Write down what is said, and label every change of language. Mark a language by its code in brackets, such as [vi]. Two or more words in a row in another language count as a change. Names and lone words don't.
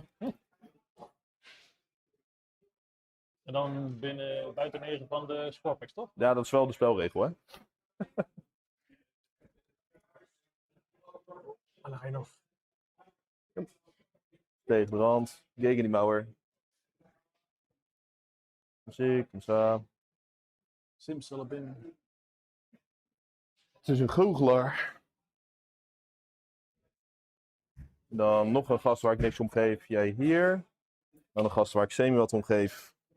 [nl] En dan buiten 9 van de scorepacks, toch? Ja, dat is wel de spelregel, hè? En dan ga je nog. Tegen de rand. [de] Gegen die mauer. [nl] Muziek, kom zo. Sims zullen binnen. Het is een goochelaar. Dan nog een gast waar ik niks om geef. Jij hier. Dan een gast waar ik semi wat om geef.